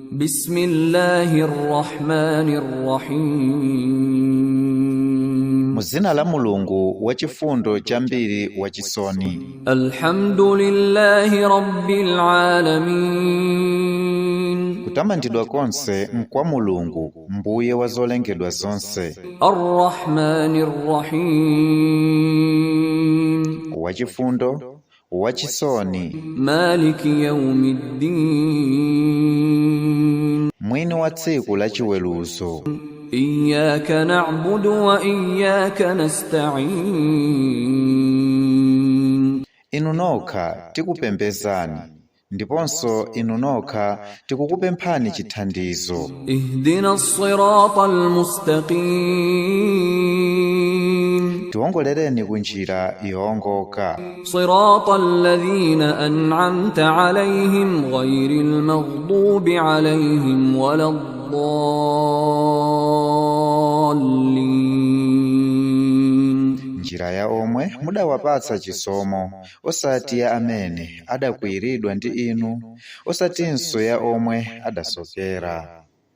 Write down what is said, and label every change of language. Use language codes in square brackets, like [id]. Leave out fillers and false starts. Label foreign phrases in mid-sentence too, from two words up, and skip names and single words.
[ar] بسم الله الرحمن الرحيم. [ny] Muzina la Mulungu wachifundo chambiri wachisoni. [ar] الحمد لله رب العالمين. [ny] Kutamandidwa konse nkwa Mulungu, mbuye wazolengedwa zonse. [ar] الرحمن الرحيم. [ny] Wachifundo, wachisoni. [ar] مالك يوم الدين. [ny] Mwini wa tsiku la chiweruzo. [ar] إياك نعبد وإياك نستعين. [ny] Inu nokha tikupembezani, ndiponso inu nokha tikukupemphani chithandizo. [ar] اهدنا الصراط المستقيم. [ny] Tiwongolereni kunjira yowongoka. [ar] صراط الذين أنعمت عليهم غير المغضوب عليهم ولا الضالين. [ny] Njira ya omwe mudawapatsa chisomo, osati ya amene adakwiyiridwa ndi inu, osatinso ya omwe adasokera.